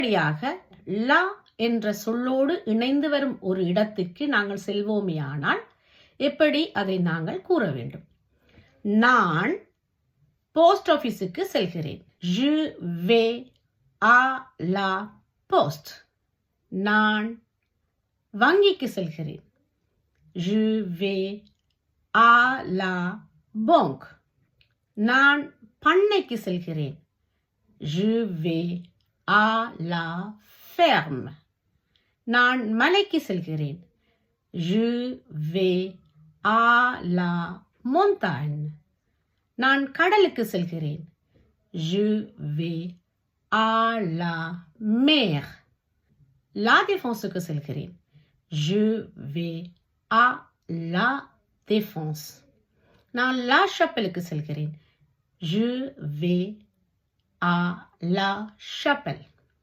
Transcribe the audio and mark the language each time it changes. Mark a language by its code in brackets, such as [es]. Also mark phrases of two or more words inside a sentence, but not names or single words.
[ta] இப்படியாக லா என்ற சொல்லோடு இணைந்து வரும் ஒரு இடத்திற்கு நாங்கள் செல்வோமேயானால் எப்படி அதை நாங்கள் கூற வேண்டும்? நான் [en] post office [ta] செல்கிறேன். [fr] Je vais à la poste. [ta] நான் வங்கிக்கு செல்கிறேன். [fr] Je vais à la banque. [ta] நான் பண்ணைக்கு செல்கிறேன். [fr] Je vais à la ferme. [ta] நான் மலைக்கு செல்கிறேன். [fr] Je vais à la montagne. [ta] நான் கடலுக்கு செல்கிறேன். [fr] Je vais à la mer. [ta] La Défenseக்கு செல்கிறேன். [fr] Je vais à la Défense. [ta] நான் La Chapelleக்கு செல்கிறேன். [fr] Je vais à la Chapelle.